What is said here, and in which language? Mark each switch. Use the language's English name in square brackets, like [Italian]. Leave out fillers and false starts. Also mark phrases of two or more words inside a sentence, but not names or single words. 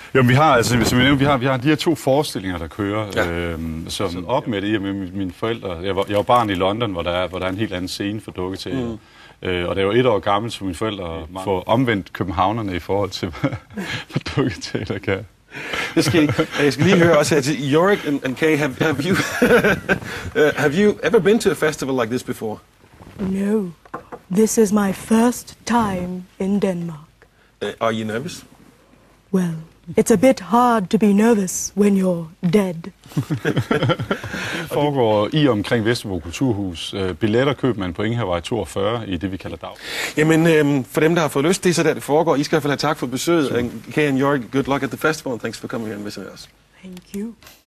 [Danish] Jo, vi har, altså, som jeg nævnte, vi har de her 2 forestillinger, der kører, som op med det, med mine forældre. Jeg var barn i London, hvor der er en helt anden scene for dukketeater. Og det er jo 1 år gammelt, så mine forældre får omvendt københavnerne i forhold til, hvad dukketeater kan. Jeg skal lige høre også her til Jorik and Kei. [English] Have you ever been to a festival like this before? No. This is my first time in Denmark. Are you nervous? Well, it's a bit hard to be nervous when you're dead. [Danish] Foregår i omkring Vesterbro Kulturhus. Billetter køber man på Ingehavevej 42 i det, vi kalder dag. Jamen, for dem, der har fået lyst, det er så der, det foregår. I skal i hvert fald have tak for besøget. [English] Kei and Jorik, good luck at the festival, and thanks for coming here and visiting us. Thank you.